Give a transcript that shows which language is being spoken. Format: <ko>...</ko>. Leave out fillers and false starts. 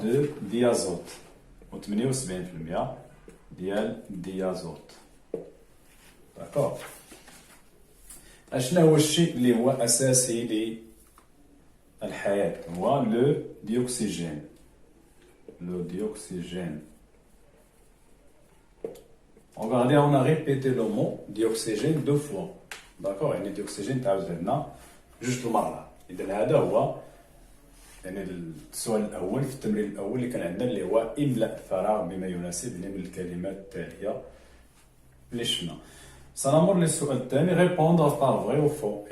<fr>De diazote.</fr> <ar>و 78% ديال diazote. داكور. اشنا هو الشيء اللي هو اساسي للحياة؟ هو لو ديوكسيجين.</ar> <fr>لو ديوكسيجين. Regardez, on a répété le mot dioxygène 2 fois. D'accord?</fr> <ar>يعني dioxygène تعاود لنا جوج المرات. إذا هذا هو يعني السؤال الأول في التمرين الأول اللي كان عندنا، اللي هو إملاء الفراغ بما يناسب من الكلمات التالية اللي شفنا. سنمر للسؤال الثاني،</ar> <fr>répondre par vrai ou faux.</fr>